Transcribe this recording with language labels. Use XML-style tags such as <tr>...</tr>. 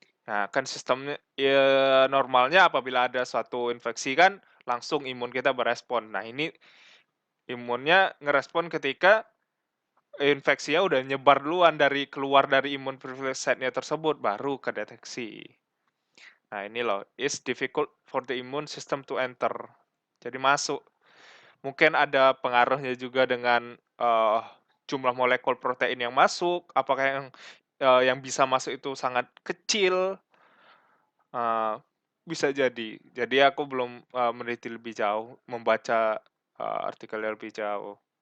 <id>Nah, kan sistemnya ya normalnya apabila ada suatu infeksi kan langsung imun kita berespon. Nah, ini imunnya ngerespon ketika infeksinya udah nyebar duluan dari keluar dari imun fluorescennya tersebut baru kedeteksi. Nah, ini loh,</id> <en>it's difficult for the immune system to enter.</en> <id>Jadi masuk. Mungkin ada pengaruhnya juga dengan jumlah molekul protein yang masuk, apakah yang bisa masuk itu sangat kecil, uh, bisa jadi. Jadi aku belum meneliti lebih jauh, membaca artikelnya lebih jauh.</id>